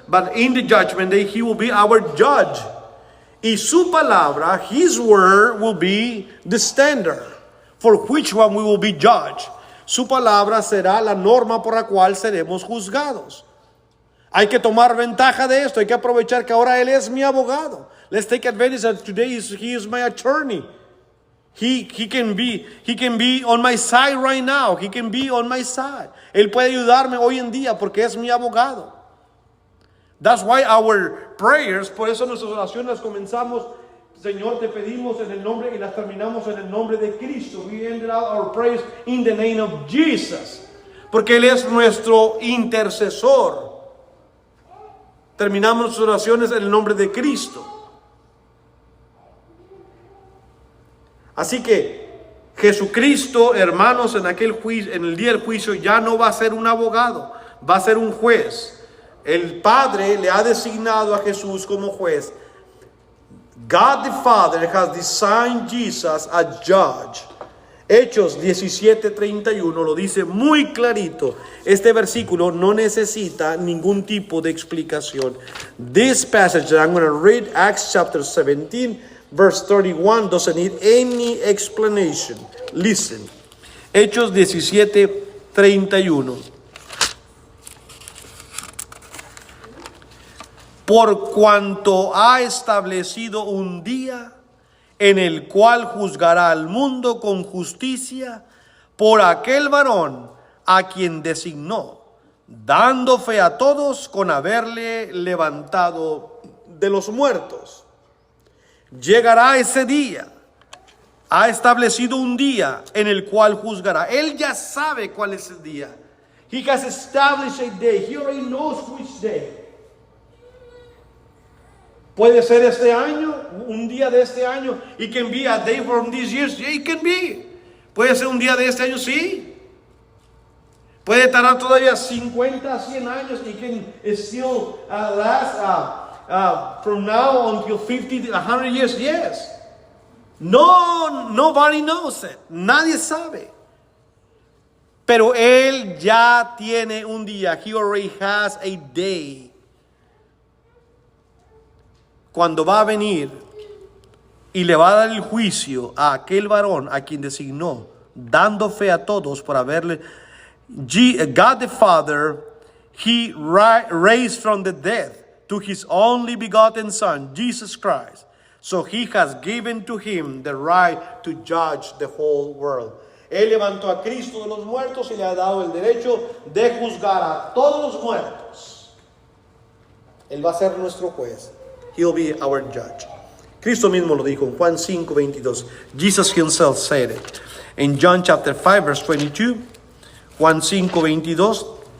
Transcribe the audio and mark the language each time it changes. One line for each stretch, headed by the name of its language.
English: But in the judgment day he will be our judge.
Spanish: Y su palabra,
English: his word, will be the standard for which one we will be judged.
Spanish: Su palabra será la norma por la cual seremos juzgados. Hay que tomar ventaja de esto. Hay que aprovechar que ahora Él es mi abogado.
English: Let's take advantage that today He is my attorney. He can be on my side right now. He can be on my side.
Spanish: Él puede ayudarme hoy en día porque es mi abogado.
English: That's why our prayers,
Spanish: por eso nuestras oraciones comenzamos Señor, te pedimos en el nombre, y las terminamos en el nombre de Cristo.
English: We ended out our praise in the name of Jesus.
Spanish: Porque Él es nuestro intercesor. Terminamos nuestras oraciones en el nombre de Cristo. Así que Jesucristo, hermanos, en aquel juicio, en el día del juicio, ya no va a ser un abogado, va a ser un juez. El Padre le ha designado a Jesús como juez.
English: God the Father has designed Jesus as judge.
Spanish: Hechos 17:31 lo dice muy clarito. Este versículo no necesita ningún tipo de explicación.
English: This passage that I'm going to read, Acts chapter 17, verse 31, doesn't need any explanation. Listen.
Spanish: Hechos 17:31. Por cuanto ha establecido un día en el cual juzgará al mundo con justicia por aquel varón a quien designó, dando fe a todos con haberle levantado de los muertos. Llegará ese día. Ha establecido un día en el cual juzgará. Él ya sabe cuál es el día.
English: He has established a day. He already knows which day.
Spanish: Puede ser este año, un día de este año.
English: It can be a day from this year. Yeah, it can be.
Spanish: Puede ser un día de este año, sí. Puede tardar todavía 50, 100 años.
English: It can still last from now until 50, 100 years. Yes. No, nobody knows it.
Spanish: Nadie sabe. Pero Él ya tiene un día.
English: He already has a day.
Spanish: Cuando va a venir y le va a dar el juicio a aquel varón a quien designó, dando fe a todos por haberle.
English: God the Father, He raised from the dead to His only begotten Son, Jesus Christ. So He has given to Him the right to judge the whole world.
Spanish: Él levantó a Cristo de los muertos y le ha dado el derecho de juzgar a todos los muertos. Él va a ser nuestro juez.
English: He'll be our judge.
Spanish: Cristo mismo lo dijo en Juan 5:22.
English: Jesus himself said it. In John chapter 5 verse 22, Juan 5:22.